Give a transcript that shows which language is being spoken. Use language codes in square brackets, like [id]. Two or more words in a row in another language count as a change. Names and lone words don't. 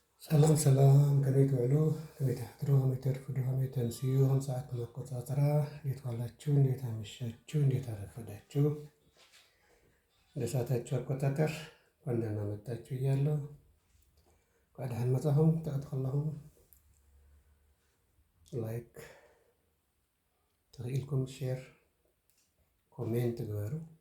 [ti] ሰላም ሰላም ከቤት ውዕሎ ከቤት አሕድሮ ከመይ ተርፍዱ ከመይ ተንስዩ [am] ሰዓት መቆጣጠራ እንዴት ዋላችሁ? እንዴት አመሻችሁ? እንዴት አረፈዳችሁ? እንደ ሰዓታችሁ አቆጣጠር እንኳን ደህና መጣችሁ እያለሁ [ti] እንኳን ደህና መጻኹም ተኣትኸለኹም ላይክ ተኽኢልኩም [en] share comment [ti] ግበሩ።